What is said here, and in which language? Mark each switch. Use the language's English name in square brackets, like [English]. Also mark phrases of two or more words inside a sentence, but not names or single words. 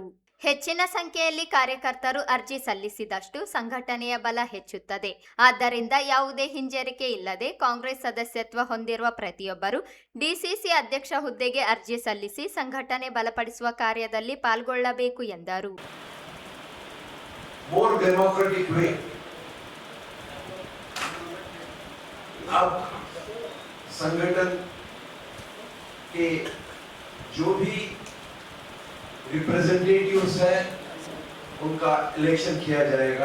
[Kannada] ಹೆಚ್ಚಿನ ಸಂಖ್ಯೆಯಲ್ಲಿ ಕಾರ್ಯಕರ್ತರು ಅರ್ಜಿ ಸಲ್ಲಿಸಿದಷ್ಟು ಸಂಘಟನೆಯ ಬಲ ಹೆಚ್ಚುತ್ತದೆ. ಆದ್ದರಿಂದ ಯಾವುದೇ ಹಿಂಜರಿಕೆ ಇಲ್ಲದೆ ಕಾಂಗ್ರೆಸ್ ಸದಸ್ಯತ್ವ ಹೊಂದಿರುವ ಪ್ರತಿಯೊಬ್ಬರು ಡಿಸಿಸಿ ಅಧ್ಯಕ್ಷ ಹುದ್ದೆಗೆ ಅರ್ಜಿ ಸಲ್ಲಿಸಿ ಸಂಘಟನೆ ಬಲಪಡಿಸುವ ಕಾರ್ಯದಲ್ಲಿ ಪಾಲ್ಗೊಳ್ಳಬೇಕು ಎಂದರು. [Hindi] संगठन के जो भी रिप्रेजेंटेटिव्स हैं उनका इलेक्शन किया जाएगा.